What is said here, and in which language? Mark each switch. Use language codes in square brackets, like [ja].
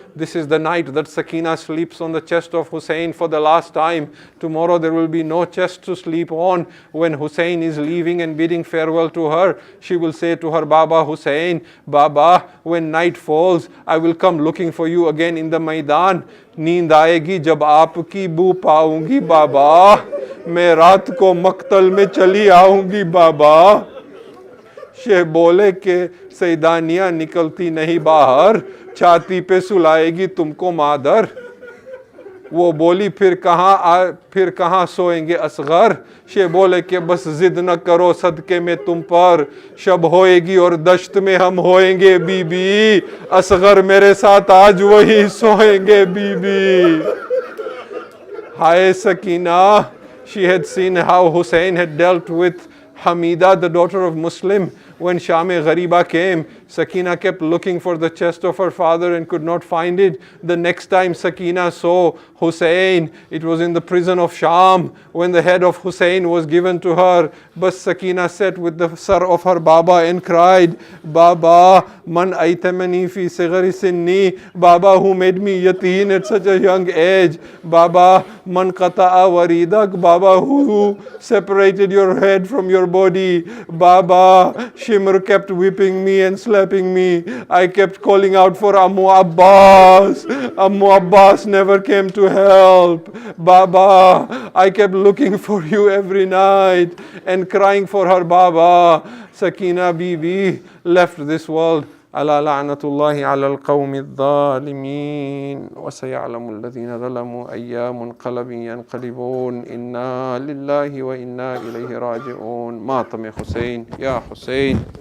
[en] This is the night that Sakina sleeps on the chest of Hussain for the last time. Tomorrow there will be no chest to sleep on. When Hussain is leaving and bidding farewell to her, she will say to her Baba Hussain, Baba, when night falls, I will come looking for you again in the Maidan. [hi] Neend aayegi jab aapki boo paungi Baba. मैं रात को मक्तल में चली आऊंगी बाबा. शेह बोले कि सैदानियाँ निकलती नहीं बाहर, छाती पे सुलाएगी तुमको मादर. वो बोली फिर कहाँ सोएंगे असगर. शेह बोले कि बस जिद न करो सदके में तुम पर, शब होएगी और दश्त में हम होएंगे बीबी. असगर मेरे साथ आज वही सोएंगे बीबी. हाय Sakina. [en] She had seen how Hussain had dealt with Hamida, the daughter of Muslim. When Sham-e Ghariba came, Sakina kept looking for the chest of her father and could not find it. The next time Sakina saw Hussain, it was in the prison of Sham when the head of Hussain was given to her. But Sakina sat with the sar of her Baba and cried, Baba, [ar] man aitamani fi sighari sinni. [en] Baba, who made me yateen at such a young age. Baba, [ar] man qata'a waridak. [en] Baba, who separated your head from your body. Baba, Shimr kept whipping me and slapping me. I kept calling out for Ammu Abbas. Ammu Abbas never came to help. Baba, I kept looking for you every night and crying for her Baba. Sakina Bibi left this world. [ar] ألا لعنة الله على القوم الظالمين وسيعلم الذين ظلموا أي منقلب ينقلبون إنا لله وإنا إليه راجعون. ماتم يا حسين، يا حسين.